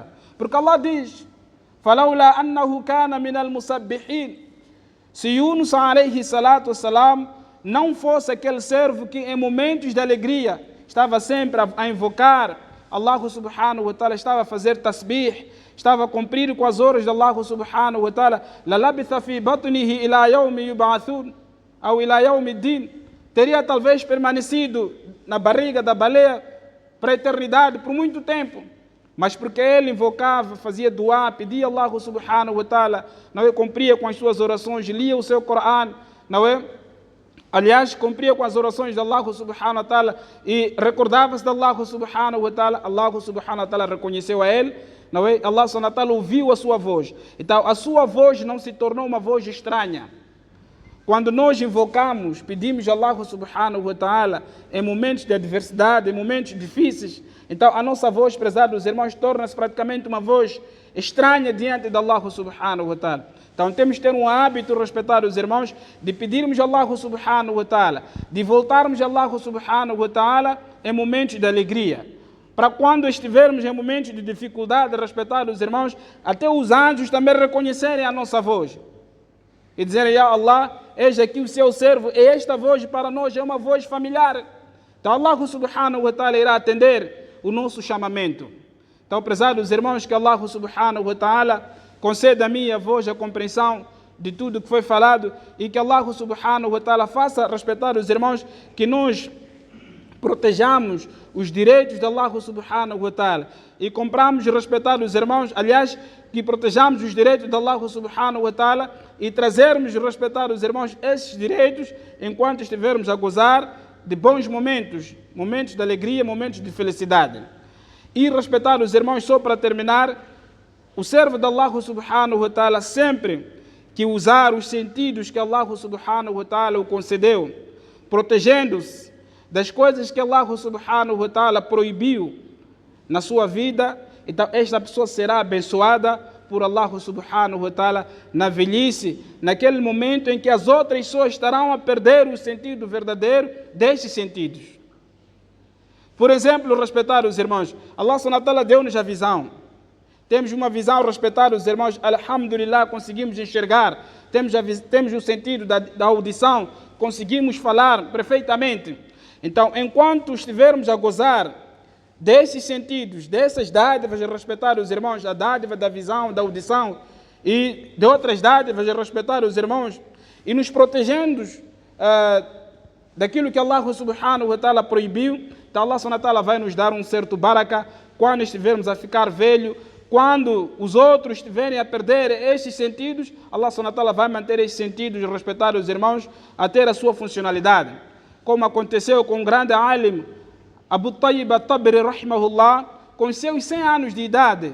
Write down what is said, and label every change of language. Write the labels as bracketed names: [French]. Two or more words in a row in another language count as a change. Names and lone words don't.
[Portuguese] Porque Allah diz: [Arabic] فَلَوْلَا أَنَّهُ كَانَ مِنَ الْمُسَبِّحِينَ. [Portuguese] Se Yunus [Arabic] عليه الصلاة والسلام [Portuguese] não fosse aquele servo que em momentos de alegria estava sempre a invocar Allah [Arabic] سبحانه وتعالى, [Portuguese] estava a fazer tasbih, estava a cumprir com as horas de Allah [Arabic] سبحانه وتعالى, لَلَبِثَ فِي بَطْنِهِ إِلَى يَوْمِ يُبْعَثُونَ أو إلى يوم الدين, [Portuguese] teria talvez permanecido na barriga da baleia para a eternidade, por muito tempo. Mas porque ele invocava, fazia dua, pedia a Allah [Arabic] سبحانه وتعالى, [Portuguese] não é? Cumpria com as suas orações, lia o seu Coran, não é? Aliás, cumpria com as orações de Allah [Arabic] سبحانه وتعالى [Portuguese] e recordava-se de Allah [Arabic] سبحانه وتعالى. [Portuguese] Allah [Arabic] سبحانه وتعالى [Portuguese] reconheceu a ele, não é? Allah [Arabic] سبحانه وتعالى [Portuguese] ouviu a sua voz. Então, a sua voz não se tornou uma voz estranha. Quando nós invocamos, pedimos a Allah [Arabic] سبحانه وتعالى [Portuguese] em momentos de adversidade, em momentos difíceis, então a nossa voz, prezados irmãos, torna-se praticamente uma voz estranha diante de Allah [Arabic] سبحانه وتعالى. [Portuguese] Então temos que ter um hábito, respeitados irmãos, de pedirmos a Allah [Arabic] سبحانه وتعالى, [Portuguese] de voltarmos a Allah [Arabic] سبحانه وتعالى [Portuguese] em momentos de alegria. Para quando estivermos em momentos de dificuldade, respeitados irmãos, até os anjos também reconhecerem a nossa voz. E dizerem: [Arabic] "يا الله, [Portuguese] eis aqui o seu servo", e esta voz para nós é uma voz familiar. Então Allah [Arabic] سبحانه وتعالى [Portuguese] irá atender o nosso chamamento. Então, prezados irmãos, que Allah [Arabic] سبحانه وتعالى [Portuguese] conceda a mim e a vós a compreensão de tudo que foi falado, e que Allah [Arabic] سبحانه وتعالى [Portuguese] faça respeitar os irmãos, que nós protejamos os direitos de Allah [Arabic] سبحانه وتعالى [Portuguese] e compramos e respeitar os irmãos, aliás, que protejamos os direitos de Allah [Arabic] سبحانه وتعالى [Portuguese] e trazermos e respeitar os irmãos esses direitos enquanto estivermos a gozar de bons momentos, momentos de alegria, momentos de felicidade. E respeitar os irmãos, só para terminar, o servo de Allah [Arabic] سبحانه وتعالى [Portuguese] sempre que usar os sentidos que Allah [Arabic] سبحانه وتعالى [Portuguese] o concedeu, protegendo-se das coisas que Allah [Arabic] سبحانه وتعالى [Portuguese] proibiu na sua vida, então esta pessoa será abençoada por Allah [Arabic] سبحانه وتعالى [Portuguese] na velhice, naquele momento em que as outras pessoas estarão a perder o sentido verdadeiro destes sentidos. Por exemplo, respeitar os irmãos, Allah [Arabic] سبحانه وتعالى [Portuguese] deu-nos a visão. Temos uma visão, respeitar os irmãos, alhamdulillah, conseguimos enxergar, temos o sentido da audição, conseguimos falar perfeitamente. Então, enquanto estivermos a gozar desses sentidos, dessas dádivas, de respeitar os irmãos, a dádiva da visão, da audição e de outras dádivas, de respeitar os irmãos e nos protegendo daquilo que Allah [Arabic] سبحانه وتعالى [Portuguese] proibiu, então Allah [Arabic] سبحانه وتعالى [Portuguese] vai nos dar um certo baraka quando estivermos a ficar velho, quando os outros estiverem a perder estes sentidos, Allah [Arabic] سبحانه وتعالى [Portuguese] vai manter estes sentidos de respeitar os irmãos a ter a sua funcionalidade. Como aconteceu com o grande alim Abu Tayyib al-Tabri, rahimahullah, com seus 100 anos de idade.